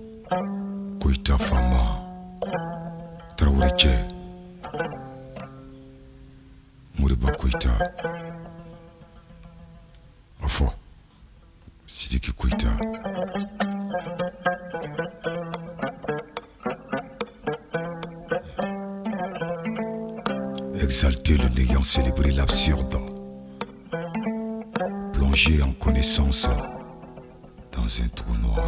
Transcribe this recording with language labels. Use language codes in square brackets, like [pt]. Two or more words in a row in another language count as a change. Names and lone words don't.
[fr] Koïta Fama, Traoré Tché, Moriba Koïta, Afo, Sidiki Koïta. Exalter le néant, célébrer l'absurde, plonger en connaissance dans un trou noir.